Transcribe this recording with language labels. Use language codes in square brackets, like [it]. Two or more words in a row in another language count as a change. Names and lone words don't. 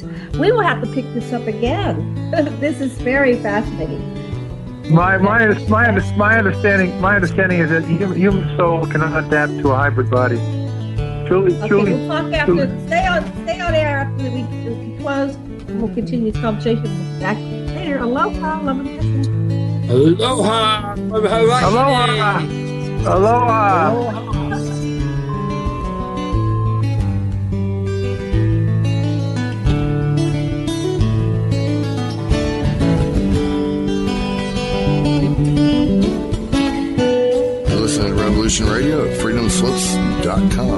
[en] We will have to pick this up again. This is very fascinating. My understanding is that human soul cannot adapt to a hybrid body. Truly. We'll talk after. Stay on air after we close. And we'll continue this conversation back later. Aloha, Len Kasten. Aloha! [haw] Aloha! Aloha! [en] Listen to Revolution Radio at freedomslips.com.